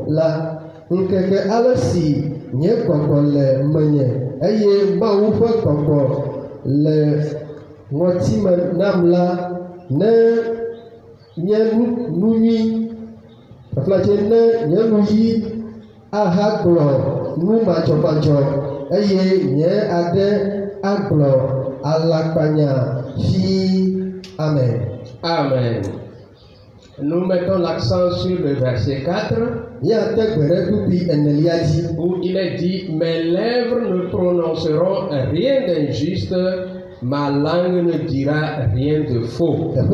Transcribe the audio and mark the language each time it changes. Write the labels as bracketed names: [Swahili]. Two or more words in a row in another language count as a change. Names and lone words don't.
[Ewe] la, ŋkeke ale si nye gbɔgbɔ le menye eye Mawu ƒe gbɔgbɔ le ŋɔtime nam la, ne nye nu nyui faflatse ne nye nu yi aha gblɔ nu madzɔmadzɔ eye nye ade agblɔ alakpanya fi. Amen. Amen. [French] Nous mettons l'accent sur le verset 4 où il est dit: mes lèvres ne prononceront rien d'injuste, ma langue ne dira rien de faux.